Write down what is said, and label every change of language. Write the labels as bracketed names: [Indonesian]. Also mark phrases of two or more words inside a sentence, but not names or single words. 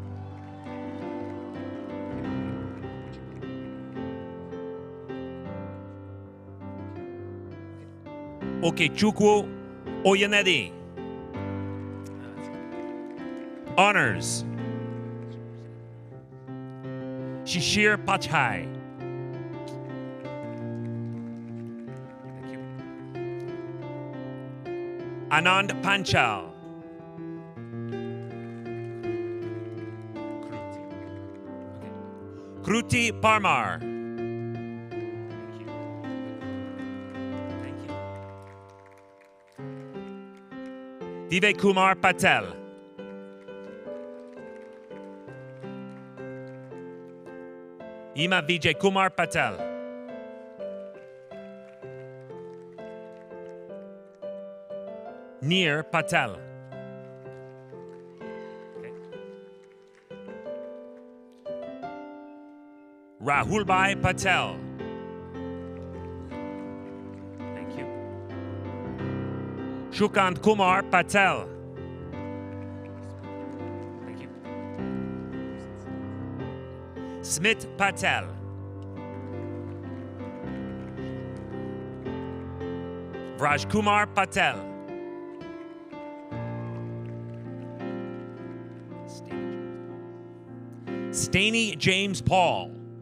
[English] Okechukwu Oyenedi, honors. Shishir Pachai. Thank you. Anand Panchal. Kruti Parmar. Thank you. Divya Kumar Patel. Ima Vijay Kumar Patel. Nir Patel. Rahulbhai Patel. Thank you. Shukant Kumar Patel. Thank you. Smit Patel. Vraj Kumar Patel. Staney James Paul.